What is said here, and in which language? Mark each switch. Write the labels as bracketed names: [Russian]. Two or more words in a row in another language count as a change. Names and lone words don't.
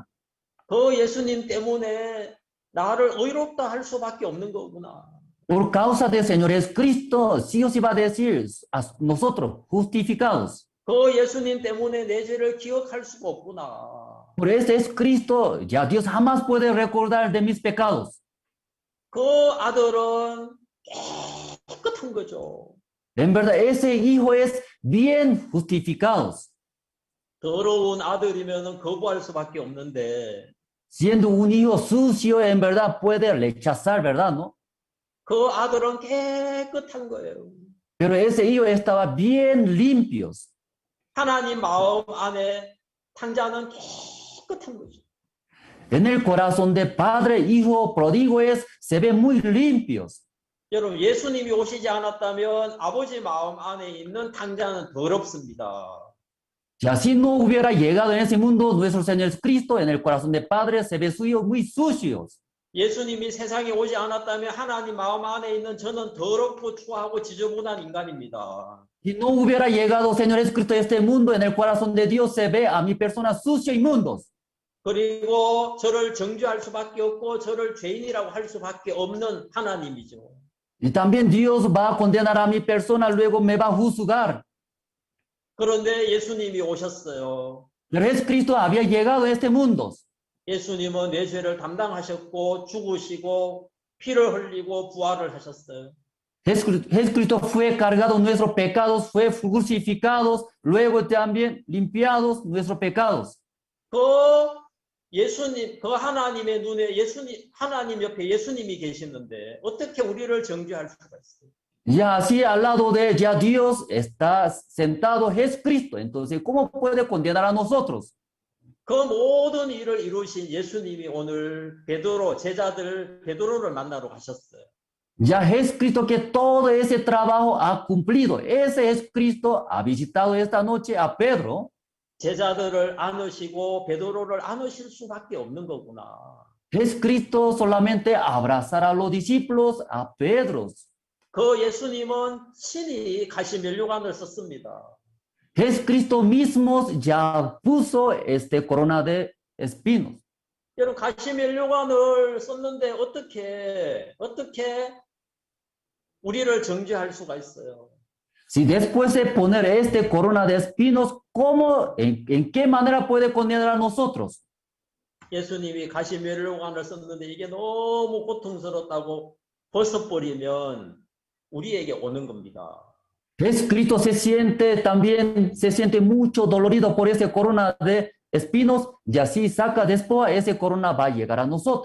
[Korean] 그 예수님 때문에 나를 의롭다 할 수밖에 없는 거구나. [Spanish] Por causa del Señor Jesucristo, sí o sí va a decir a nosotros, justificados. [Korean] 그 예수님 때문에 내 죄를 기억할 수가 없구나. [Spanish] Por ese es Cristo, ya Dios jamás puede recordar de mis pecados. [Korean] 그 아들은 깨끗한 거죠. [Spanish] En verdad, ese hijo es bien justificado. [Korean] 더러운 아들이면 거부할 수밖에 없는데 [Spanish] Siendo un hijo sucio, en verdad puede rechazar, ¿verdad? ¿No? [Korean] 그 아들은 깨끗한 거예요. [Spanish] Pero ese hijo estaba bien limpios. [Korean] 하나님 마음 안에 탕자는 깨끗한 거죠. [Spanish] En el corazón de padre, hijo, pródigo se ve muy limpios. [Korean] 여러분 예수님이 오시지 않았다면 아버지 마음 안에 있는 탕자는 더럽습니다. [Spanish] Si así no hubiera llegado en ese mundo nuestro Señor Jesucristo, en el corazón de padre se ve suyo muy sucios. [Korean] 예수님이 세상에 오지 않았다면 하나님 마음 안에 있는 저는 더럽고 추하고 지저분한 인간입니다. [Spanish] Si no hubiera llegado Señor Jesucristo a este mundo, en el corazón de Dios se ve a mi persona sucio y inmundos. [Korean] 그리고 저를 정죄할 수밖에 없고 저를 죄인이라고 할 수밖에 없는 하나님이죠. [Spanish] Y también Dios va a condenar a mi persona, luego me va a juzgar. [Korean] 그런데 예수님이 오셨어요. [Spanish] Pero Jesucristo había llegado a este mundo. [Korean] 예수님은 내 죄를 담당하셨고 죽으시고 피를 흘리고 부활을 하셨어요. [Spanish] Jesucristo fue cargado nuestros pecados, fue crucificados, luego también limpiados nuestros pecados. [Korean] 그 예수님, 그 하나님의 눈에 하나님 옆에 예수님이 계시는데 어떻게 우리를 정죄할 수가 있어요? [Spanish] Ya así al lado de ya Dios está sentado Jesucristo. Entonces, ¿cómo puede condenar a nosotros? [Korean] 그 모든 일을 이루신 예수님이 오늘 베드로를 만나러 가셨어요. [Spanish] Ya Jesucristo que todo ese trabajo ha cumplido. Ese Jesucristo ha visitado esta noche a Pedro. [Korean] 제자들을 안으시고 베드로를 안으실 수밖에 없는 거구나. [Spanish] Jesucristo solamente abrazará a los discípulos, a Pedro. [Korean] 그 예수님은 친히 가시면류관을 썼습니다. [Spanish] Jesucristo mismo ya puso corona de espinos. [Korean] 여러분 가시면류관을 썼는데 어떻게 우리를 정죄할 수가 있어요? [Spanish] Si después de poner corona de espinos, ¿cómo, en qué manera puede condenar a nosotros? [Korean] 예수님이 가시면류관을 썼는데 이게 너무 고통스럽다고 벗어버리면 우리에게 오는 겁니다. [Spanish] Jesucristo se siente mucho dolorido por esa corona de espinos, y así saca después, esa corona va a llegar a nosotros.